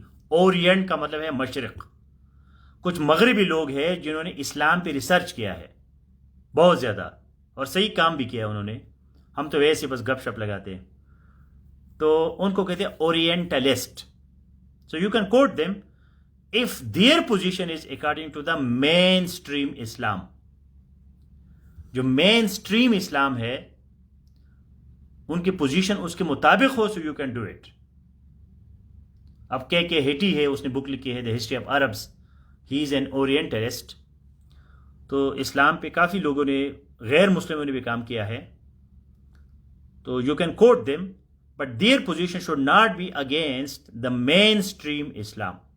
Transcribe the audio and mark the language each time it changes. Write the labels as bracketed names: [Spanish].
[Urdu] Orient کا مطلب ہے مشرق. کچھ مغربی لوگ ہیں جنہوں نے اسلام پہ ریسرچ کیا ہے بہت زیادہ, اور صحیح کام بھی کیا انہوں نے, ہم تو ویسے بس گپ شپ لگاتے ہیں, تو ان کو کہتے ہیں orientalist. [English] So you can quote them if their position is according to the mainstream Islam. [Urdu] جو مین اسٹریم اسلام ہے ان کی پوزیشن اس کے مطابق ہو, [English] So you can do it. [Urdu] اب کے ہیٹی ہے, اس نے بک لکھی ہے the history of Arabs, [English] He is an orientalist. [Urdu] تو اسلام پہ کافی لوگوں نے, غیر مسلموں نے بھی کام کیا ہے, [English] تو you can quote them, but their position should not be against the mainstream Islam.